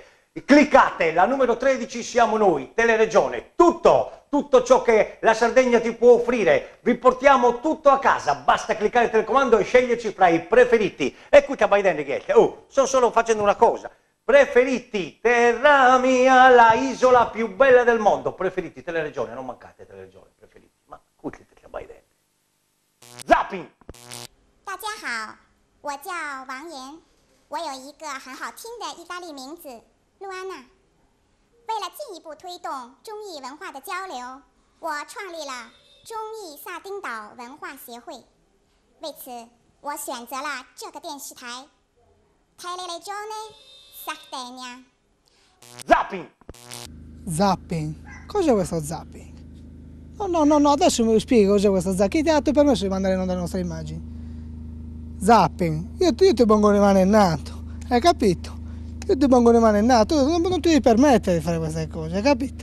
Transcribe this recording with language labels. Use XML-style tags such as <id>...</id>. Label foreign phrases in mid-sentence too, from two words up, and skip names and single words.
<it>Cliccate, la numero 13 siamo noi, Teleregione, tutto ciò che la Sardegna ti può offrire, vi portiamo tutto a casa, basta cliccare il telecomando e sceglierci fra i preferiti. E qui che vai dentro, sto solo facendo una cosa, preferiti, terra mia, la isola più bella del mondo, preferiti, Teleregione, non mancate Teleregione, preferiti, ma qui che vai dentro. Zapping!</it> <zh>大家好，我叫王岩，我有一个很好听的意大利名字露安娜。为了进一步推动中意文化的交流，我创立了中意萨丁岛文化协会。为此，我选择了这个电视台 Teleregione Sardegna。</zh> <it>Zapping! Zapping? Cos'è questo zapping? No, adesso mi spieghi cos'è questo zapping. Chi ti ha dato il permesso di mandare in onda le nostre immagini? Zapping? Io ti pongo le mani in nato, hai capito? Io ti pongo le mani in nato, non ti devi permettere di fare queste cose, hai capito?</it>